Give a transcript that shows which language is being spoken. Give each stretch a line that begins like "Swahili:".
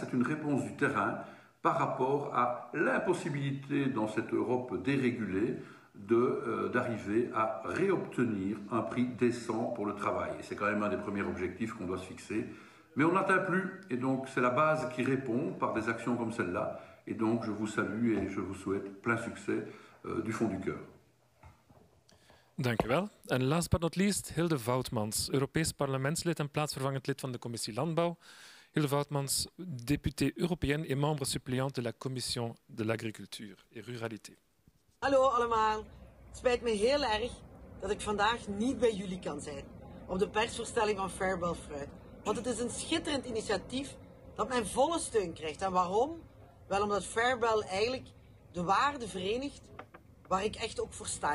French: C'est une réponse du terrain par rapport à l'impossibilité dans cette Europe dérégulée d'arriver à réobtenir un prix décent pour le travail. Et c'est quand même un des premiers objectifs qu'on doit se fixer. Mais on n'atteint plus, et donc c'est la base qui répond par des actions comme celle-là. Et donc je vous salue et je vous souhaite plein succès du fond du cœur.
Dutch: Dank u wel. En
English: last but not least,
Dutch: Hilde Woutmans, Europees parlementslid en plaatsvervangend lid van de Commissie Landbouw.
French: Hilde Woutmans, députée européenne et membre suppléante de la Commission de l'Agriculture et Ruralité.
Dutch: Hallo allemaal. Het spijt me heel erg dat ik vandaag niet bij jullie kan zijn op de persvoorstelling van Fairbel Fruit. Want het is een schitterend initiatief dat mijn volle steun krijgt. En waarom? Wel omdat Fairbel eigenlijk de waarden verenigt waar ik echt ook voor sta.